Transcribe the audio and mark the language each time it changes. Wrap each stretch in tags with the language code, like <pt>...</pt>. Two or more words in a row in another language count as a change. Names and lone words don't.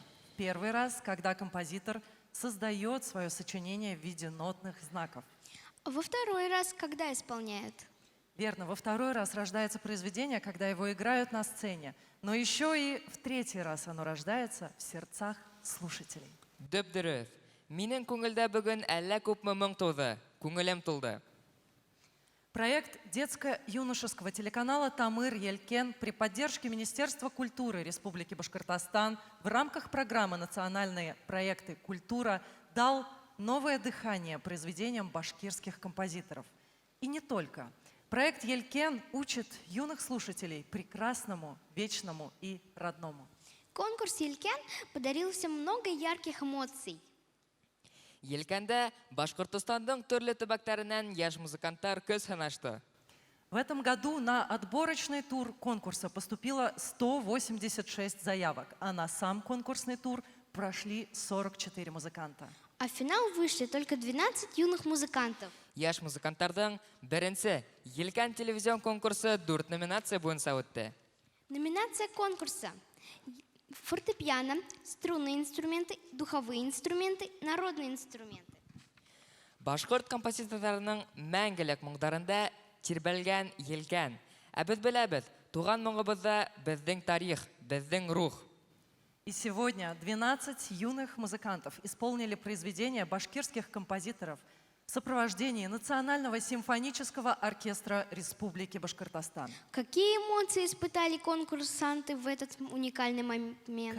<ru>Первый раз, когда композитор создает свое сочинение в виде нотных знаков. Во второй раз, когда исполняют. Верно, во второй раз рождается произведение, когда его играют на сцене. Но еще и в третий раз оно рождается в сердцах слушателей.</ru> <ba>Дөп-дөрөҫ. Минең күңелдә бөгөн әллә күпме моң тыуҙы, күңелем тулды.</ba> <ru>Проект детско-юношеского телеканала «Тамыр Елкен» при поддержке Министерства культуры Республики Башкортостан в рамках программы «Национальные проекты «Культура» дал новое дыхание произведениям башкирских композиторов. И не только. Проект «Елкен» учит юных слушателей прекрасному, вечному и родному. Конкурс «Елкен» подарил всем много ярких эмоций.</ru> <tt>Елкәндә Башкортостанның төрле төбәкләреннән яшь музыкантлар көз һынашты.</tt> <ru>В этом году на отборочный тур конкурса поступило 186 заявок, а на сам конкурсный тур прошли 44 музыканта. А в финал вышли только 12 юных музыкантов.</ru> <tt>Яшь музыкантларның беренче Елкән телевизион конкурсы 4 номинация буенча үтте.</tt> <ru>Номинация конкурса: фортепиано, струнные инструменты, духовые инструменты, народные инструменты.</ru> <tt>Башкорт композиторларының мәңгелек моңдарында тирбәлгән Елкән. Ә без беләбез, туган моңыбызда безнең тарих, безнең рух.</tt> <ru>И сегодня 12 юных музыкантов исполнили произведения башкирских композиторов в сопровождении Национального симфонического оркестра Республики Башкортостан. Какие эмоции испытали конкурсанты в этот уникальный момент?</ru>